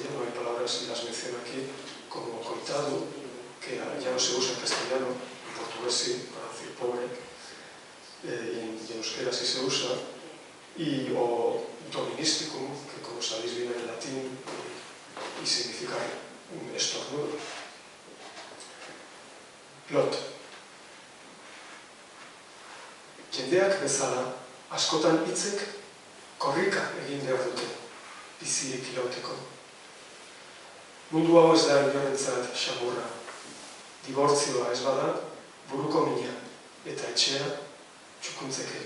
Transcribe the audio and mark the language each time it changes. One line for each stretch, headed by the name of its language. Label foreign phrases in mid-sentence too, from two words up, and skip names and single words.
Spanish: Hay palabras, y las menciono aquí, como coitado, que ya no se usa en castellano, en portugués sí, para decir pobre, y en euskera sí se usa, o doministicum, que como sabéis viene del latín y significa un estornudo. Lot.
Basque: Jendeak bezala, askotan hitzek korrika egin behar dute, bizirik irauteko. Mundu hau ez da inorentzat xamurra. Dibortzioa ez bada, buruko mina eta etxea txukuntzeke.